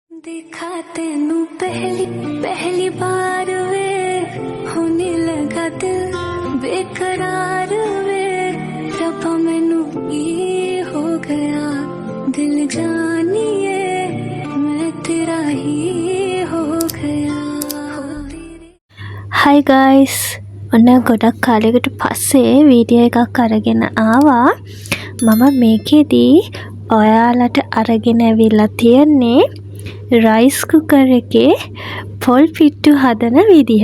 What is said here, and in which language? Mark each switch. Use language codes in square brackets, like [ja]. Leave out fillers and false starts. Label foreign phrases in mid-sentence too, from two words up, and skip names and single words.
[pa] ਦੇਖਾ ਤੈਨੂੰ ਪਹਿਲੀ ਪਹਿਲੀ ਬਾਰ ਵੇ ਹੋਣ ਲੱਗਾ ਦਿਲ ਬੇਕਰਾਰ ਵੇ ਰੱਬਾ ਮੈਨੂੰ ਯੇ ਹੋ ਗਿਆ ਦਿਲ ਜਾਨੀਏ ਮੈਂ ਤੇਰਾ ਹੀ ਹੋ ਗਿਆ दिल जानिए मैं तेरा ही हो गया. [en] Hi guys, [si] ඔන්න ගොඩක් කාලයකට පස්සේ වීඩියෝ එකක් අරගෙන ආවා. මම මේකෙදී ඔයාලට අරගෙන ඇවිල්ලා තියන්නේ [en] rice cooker [si] එකේ පොල් පිට්ටු හදන විදිහ.